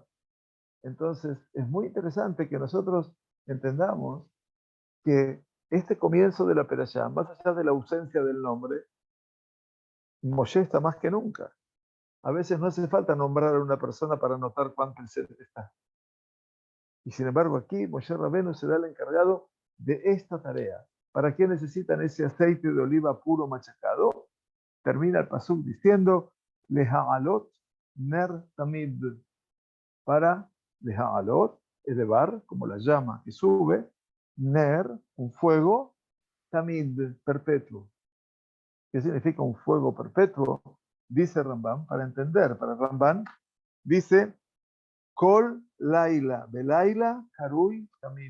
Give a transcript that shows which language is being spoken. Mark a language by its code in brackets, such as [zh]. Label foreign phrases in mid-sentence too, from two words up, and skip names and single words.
[es] Entonces, es muy interesante que nosotros entendamos que este comienzo de la perashá, más allá de la ausencia del nombre, Moshe está más que nunca. A veces no hace falta nombrar a una persona para notar cuán presente está. Y sin embargo, aquí Moshe Rabbeinu será el encargado de esta tarea. ¿Para qué necesitan ese aceite de oliva puro machacado? Termina el pasuk diciendo, [he] להעלות נר תמיד. [es] Para Leha'alot, elevar, como la llama que sube, ner, un fuego, tamid, perpetuo. ¿Qué significa un fuego perpetuo? Dice Rambam, para entender, para Rambam, dice, [he] כל לילה, בלילה, קרוי, תמיד.